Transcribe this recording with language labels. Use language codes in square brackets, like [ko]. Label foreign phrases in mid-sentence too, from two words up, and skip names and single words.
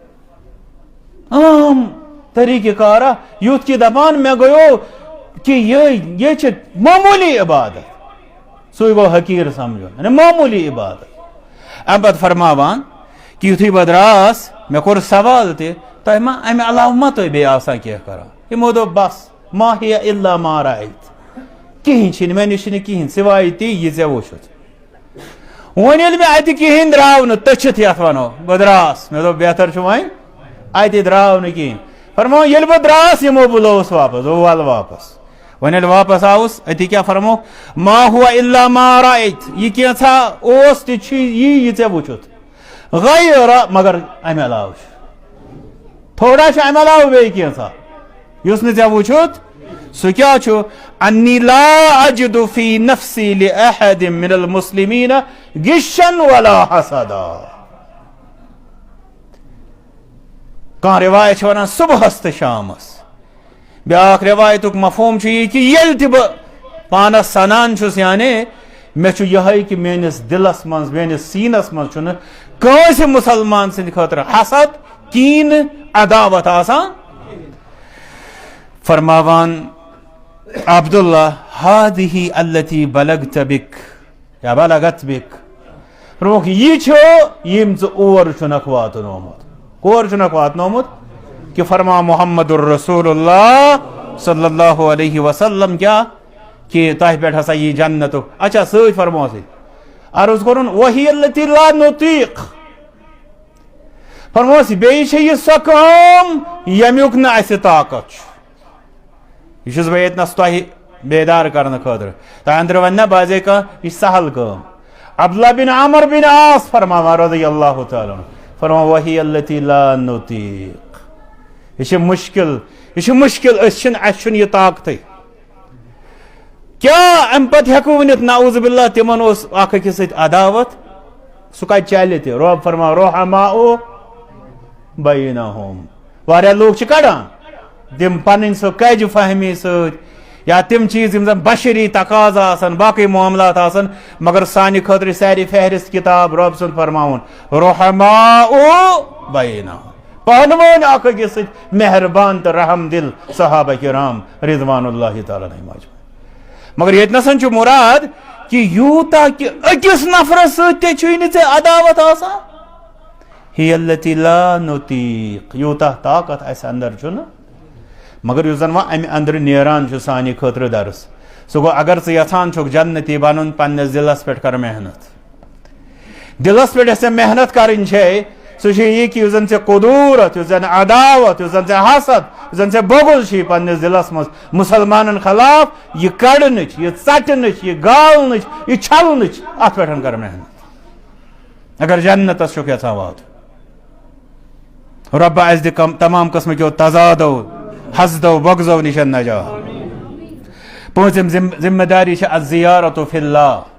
[ks] عام طریٖقہٕ کارا یُتھ کہِ دپان مےٚ گوٚیو کہِ یہِ چھِ معموٗلی عبادت سُے گوٚو حقیٖر سمجھُن یعنی معموٗلی عبادت امہِ پتہٕ فرماوان کہ یُتھُے بہٕ درٛاس مےٚ کوٚر سوال تہِ تۄہہِ ما امہِ علاوٕ ما تُہۍ بیٚیہِ آسان کینٛہہ کران یِمو دوٚپ بس [ar] ما ہِیا الا ما رأیت [ks] کِہیٖنۍ چھِنہٕ مےٚ نِش چھِنہٕ کِہیٖنۍ سِوایہِ تی یہِ ژےٚ وٕچھُتھ وۄنۍ ییٚلہِ مےٚ اَتہِ کِہیٖنۍ درٛاو نہٕ تٔچھِتھ یتھ ونو بہٕ درٛاس مےٚ دوٚپ بہتر چھُ وۄنۍ اَتہِ درٛاو نہٕ کِہیٖنۍ فرمو ییٚلہِ بہٕ درٛاس یِمو بُلووُس واپس دوٚپ ول واپس وۄنۍ ییٚلہِ واپس آوُس أتی کیٛاہ فرمو [ar] ما ہوا الا ما رأیت [ks] یہِ کینٛژھا اوس تہِ چھُ یی ژےٚ وٕچھُتھ غیر مگر امہِ علاوٕ چھُ تھوڑا چھُ امہِ علاوٕ بیٚیہِ کینٛژھا یُس نہٕ ژےٚ وٕچھُتھ سُہ کیٛاہ چھُ [ar] انی لا اجد فی نفسی لأحد من المسلمین غشا ولا حسدا [ks] کانٛہہ روایت چھِ ونان صبحس تہٕ شامس بیٛاکھ روایتُک مفہوم چھُ یہِ کہِ ییٚلہِ تہِ بہٕ پانس سنان چھُس یعنی مےٚ چھُ یِہوٚے کہِ میٲنِس دِلس منٛز میٲنِس سیٖنس منٛز چھُنہٕ کٲنٛسہِ مُسلمان سٕنٛدِ خٲطرٕ حسد کیٖنہٕ عداوت آسان فرماوان عبداللہ [ar] ہادِہی التی بلغت بک یا بلغت بک [ks] فرموکھ یہِ چھُ یِم ژٕ اور چھُنکھ واتنومُت کور چھُنکھ واتنومُت کہ فرما محمد الرسول اللہ [ar] صلی اللہ علیہ وسلم [ks] کیا کہ تۄہہِ پٮ۪ٹھ ہسا یی جنتُک اچھا سۭتۍ فرموسٕے عرض کوٚرُن [ar] وہی التی لا نُطیق [ks] فرموس بیٚیہِ چھِ یہِ سۄ کٲم ییٚمیُک نہٕ اَسہِ طاقت چھُ یہ چھُس بہٕ ییٚتنس تۄہہِ بیدار کرنہٕ خٲطرٕ تۄہہِ أنٛدرٕ وَنہِ نا باسے کانٛہہ یہِ چھِ سہل کٲم عبداللہ بن عمر بن عاص فرماوان [ar] رضی اللہ تعالیٰ عنہ [ks] فرماوان [ar] وہی التی لا نُطیق [ks] یہ چھِ مُشکل أسۍ چھِنہٕ اَسہِ چھُنہٕ یہِ طاقتٕے کیٛاہ اَمہِ پتہٕ ہٮ۪کو ؤنِتھ [ar] نعوذ باللہ [ks] تِمن اوس اکھ أکِس سۭتۍ عداوت سُہ کتہِ چلہِ تہِ رۄب فرماوان رحماء بینہم واریاہ لوٗکھ چھِ کڑان تِم پنٕنۍ سۄ کجہِ فہمی سۭتۍ یا تِم چیٖز یِم زن بشری تقاضا آسن باقٕے معاملات آسن مگر سانہِ خٲطرٕ سارِ فہرست کِتاب رۄب سُنٛد فرماوُن [ar] رحماء بینہم [ks] پانہٕ اکھ أکِس سۭتۍ مہربان تہٕ رحم دل صحابہ کرام [ar] رضوان اللہ تعالیٰ عنہم اجمعین [ks] مگر ییٚتنسن چھُ مُراد کہِ یوٗتاہ کہِ أکِس نفرس سۭتۍ تہِ چھُے نہٕ ژےٚ عداوت آسان [ar] ہی التی لا نُطیق [ks] یوٗتاہ طاقت اسہِ انٛدر چھُنہٕ مگر یُس زن وۄنۍ امہِ انٛدرٕ نیران چھُ سانہِ خٲطرٕ درس سُہ گوٚو اگر ژٕ یژھان چھُکھ جنتی بنُن پننِس دلس پٮ۪ٹھ کر محنت دلس پٮ۪ٹھ یۄس ژےٚ محنت کرٕنۍ چھے سُہ چھُ یہِ کہِ یُس زن ژےٚ قدوٗرت یُس زن عداوت یُس زن ژےٚ حسد یُس زن ژےٚ بغض چھُے پننِس دلس منٛز مُسلمانن خلاف یہِ کڑنٕچ یہِ ژٹنٕچ یہِ گالنٕچ یہِ چھلنٕچ اتھ پٮ۪ٹھ کر محنت اگر جنتس چھُکھ یژھان واتُن رۄبا اسہِ دِ تمام قٕسمٕکیو تضادو حسدو بغضو نِش نجات پٲنٛژِم ذمہٕ داری چھِ [ar] الزیارت فی اللہ